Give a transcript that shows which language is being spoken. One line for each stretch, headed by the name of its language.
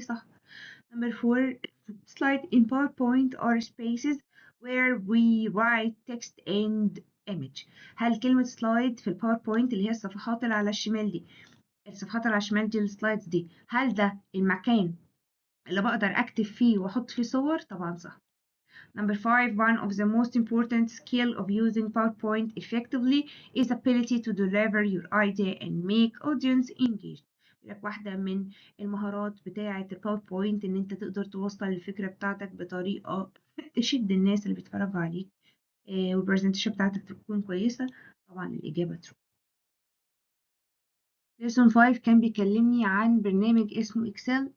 English: صح. Number 4. Slide in PowerPoint are spaces where we write text and image.
Arabic: هل كلمة سلايد في الباوربوينت اللي هي الصفحات اللي على الشمال دي، الصفحات اللي على الشمال دي السلايدز دي، هل ده المكان اللي بقدر أكتب فيه وأحط فيه صور؟ طبعا صح.
English: Number 5, one of the most important skill of using PowerPoint effectively is ability to deliver your idea and make audience engaged.
Arabic: لك واحدة من المهارات بتاعة الباوربوينت إن أنت تقدر توصل الفكرة بتاعتك بطريقة تشد الناس اللي بيتفرجوا عليك، والبرزنتيشن بتاعتك تكون كويسة. طبعا الإجابة true. lesson 5 كان بيكلمني عن برنامج اسمه اكسل.